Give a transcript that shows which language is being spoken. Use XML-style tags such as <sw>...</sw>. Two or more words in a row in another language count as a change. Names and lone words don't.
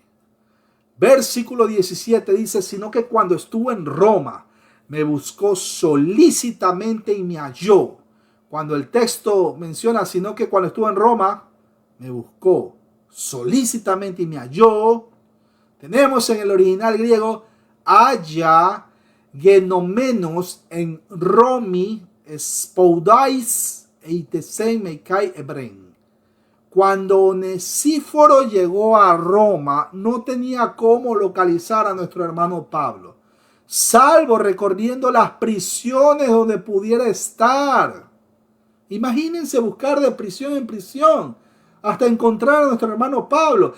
<es>Versículo 17 dice, sino que cuando estuvo en Roma, me buscó solícitamente y me halló. Cuando el texto menciona, sino que cuando estuvo en Roma, me buscó solícitamente y me halló, tenemos en el original griego,</es> <el>ἀλλὰ γενόμενος ἐν Ῥώμῃ σπουδαίως ἐζήτησέν με καὶ εὗρεν.</el> <es>Cuando Onesíforo llegó a Roma, no tenía cómo localizar a nuestro hermano Pablo, salvo recorriendo las prisiones donde pudiera estar. Imagínense buscar de prisión en prisión hasta encontrar a nuestro hermano Pablo.</es>